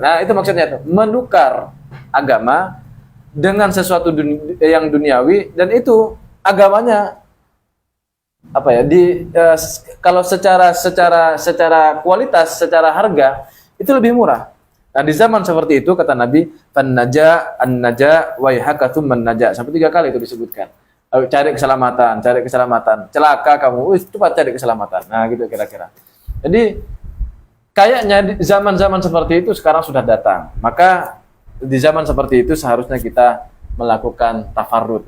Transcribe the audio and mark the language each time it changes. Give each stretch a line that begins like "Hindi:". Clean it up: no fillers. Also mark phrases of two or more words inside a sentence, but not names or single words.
Indonesian: Nah, itu maksudnya tuh, menukar agama dengan sesuatu yang duniawi, dan itu agamanya apa ya? Kalau secara kualitas, secara harga itu lebih murah. Nah, di zaman seperti itu kata Nabi,
Arabic: "Fan-naja an-naja wa yahakatum man-naja."
Indonesian: Sampai 3 kali itu disebutkan. Cari keselamatan, cari keselamatan. Celaka kamu, cepat cari keselamatan. Nah, gitu kira-kira. Jadi kayaknya zaman-zaman seperti itu sekarang sudah datang. Maka di zaman seperti itu seharusnya kita melakukan tafarrud.